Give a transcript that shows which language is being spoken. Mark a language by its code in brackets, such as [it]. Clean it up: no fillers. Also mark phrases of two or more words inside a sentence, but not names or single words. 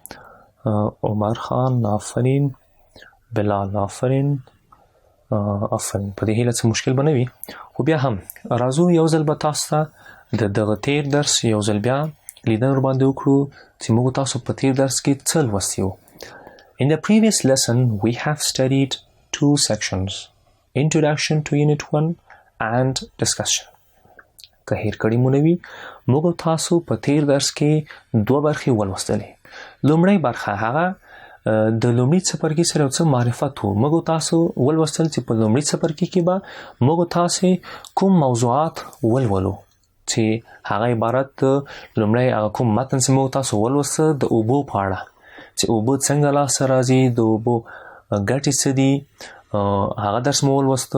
[ps] عمر خان، آفرین. بلال، آفرین. آفرین. په دې هیله څه مشکل به نه وي. خو بیا هم راځو یو ځل به تاسو ته د دغه تیر درس یو ځل بیا لیدنه ورباندې وکړو چې موږ تاسو په تیر درس کې څه لوستي وو. [en] In the previous lesson, we have studied 2 sections, Introduction to Unit 1 and Discussion. [ps] که هیر کړي مو نه وي، موږ تاسو په تیر درس کې 2 برخې ولوستلې. لومړی برخه هغه د لومړي څپرکي سره یو څه معرفت وو. موږ تاسو ولوستل چې په لومړي څپرکي کې به موږ تاسې کوم موضوعات ولولو، چې هغه عبارت د لومړی هغه کوم متن چې موږ تاسو ولوسته د اوبو په اړه، چې اوبه څنګه لاسته راځي، د اوبو ګټې څه دي، هغه درس مو ولوسته.